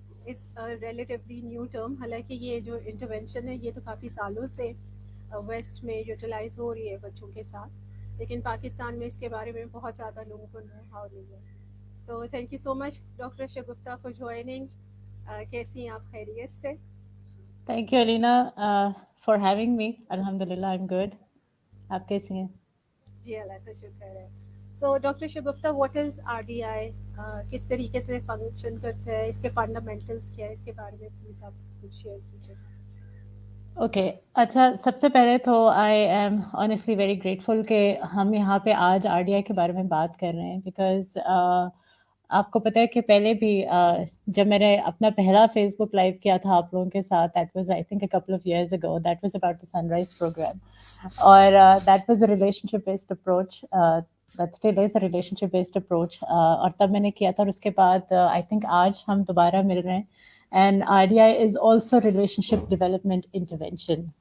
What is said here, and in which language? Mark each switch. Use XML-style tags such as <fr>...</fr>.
<hi>इस relatively new term, हालांकि ये जो इंटरवेंशन है ये तो काफ़ी सालों से वेस्ट में यूटिलाइज हो रही है बच्चों के साथ, लेकिन पाकिस्तान में इसके बारे में बहुत ज़्यादा लोगों को नो हाउ नहीं है।</hi> <en>So thank you so much doctor Shagufta for joining.</en> <hi>कैसी हैं आप, खैरियत से?</hi> <en>Thank you, Alina, for having me. Alhamdulillah, I'm good.</en> <hi>आप कैसी हैं? जी, अल्लाह का शुक्र है। So doctor Shagufta,</hi> <en>what is RDI,</en> <hi>किस तरीके से फंक्शन करता है, इसके फंडामेंटल्स क्या है, इसके बारे में प्लीज़ आप कुछ शेयर कीजिए। Okay, अच्छा सबसे पहले तो</hi> <en>I am honestly very grateful</en> <hi>कि हम यहाँ पे आज RDI के बारे में बात कर रहे हैं because आपको पता है कि पहले भी जब मैंने अपना पहला Facebook लाइव किया था आप लोगों के साथ,</hi> <en>that was I think a couple of years ago, that was about the Sunrise program</en> <hi>और</hi> <en>that was a relationship based approach, that still is a relationship based approach,</en> <hi>और तब मैंने किया था और उसके बाद</hi> <en>I think</en> <hi>आज हम दोबारा मिल रहे हैं.</hi> <en>And RDI is also relationship development intervention.</en>